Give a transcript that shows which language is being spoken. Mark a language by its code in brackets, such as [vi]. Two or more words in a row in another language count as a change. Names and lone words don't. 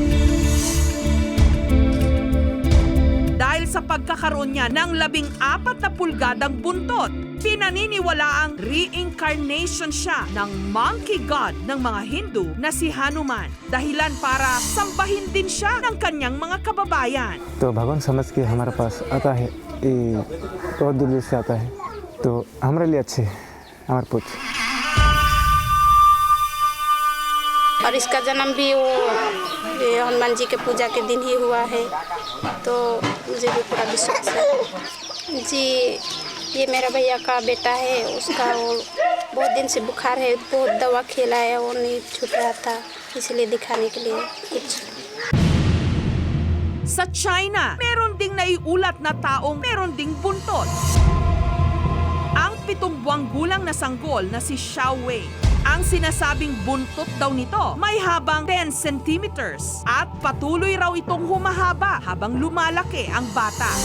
[tl] Dahil sa pagkakaroon niya ng 14 na pulgadang buntot, pinaniniwalaang reincarnation siya ng [en] monkey god [tl] ng mga Hindu na si Hanuman. Dahilan para sambahin din siya ng kanyang mga kababayan. [hi] तो भगवान समझ के हमारे पास आता है बहुत दूर से आता है तो हमारे लिए अच्छे हमारे पुत्र और इसका जन्म भी वो हनुमान जी के पूजा के दिन ही हुआ है तो मुझे भी पूरा विश्वास है जी। ये मेरा भैया का बेटा है, उसका वो बहुत दिन से बुखार है, बहुत दवा खिलाया वो नहीं छूट रहा था, इसलिए दिखाने के लिए कुछ। [tl] Sa China, meron ding naiulat na taong meron ding buntot. Ang 7 buwang gulang na sanggol na si Xiao Wei. Ang sinasabing buntot daw nito may habang 10 centimeters at patuloy raw itong humahaba habang lumalaki ang bata.